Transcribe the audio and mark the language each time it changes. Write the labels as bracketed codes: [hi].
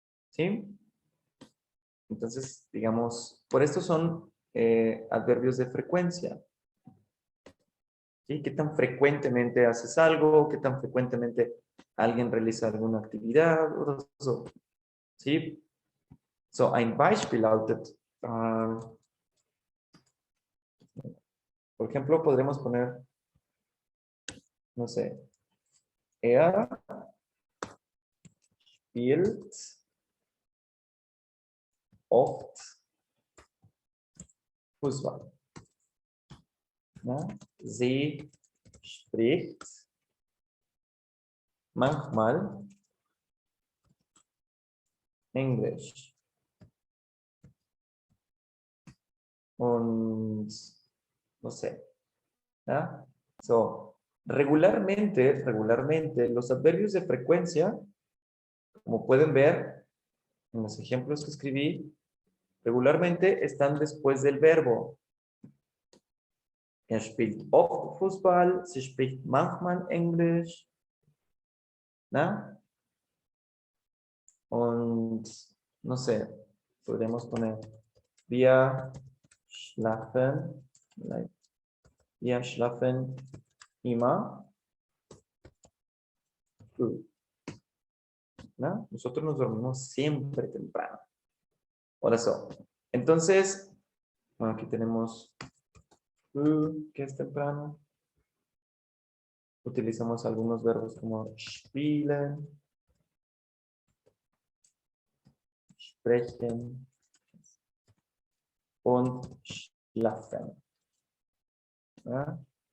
[es] ¿Sí? Entonces, digamos, por esto son adverbios de frecuencia. ¿Sí? ¿Qué tan frecuentemente haces algo? ¿Qué tan frecuentemente alguien realiza alguna actividad? [de] Oder so. ¿Sí? So, ein Beispiel lautet, [es] por ejemplo, podremos poner, no sé, [de] er spielt oft Fußball. ¿No? Sie spricht manchmal Englisch. [es] Und no sé. ¿Ya? So, regularmente, los adverbios de frecuencia, como pueden ver en los ejemplos que escribí, regularmente están después del verbo. [de] Er spielt oft Fußball, sie spricht manchmal Englisch. ¿No? Und, [es] no sé, podríamos poner [de] wir schlafen, wir schlafen immer früh. [es] ¿No? Nosotros nos dormimos siempre temprano. Por eso. Entonces, bueno, aquí tenemos früh, que es temprano. Utilizamos algunos verbos como spielen, sprechen und schlafen. ¿No?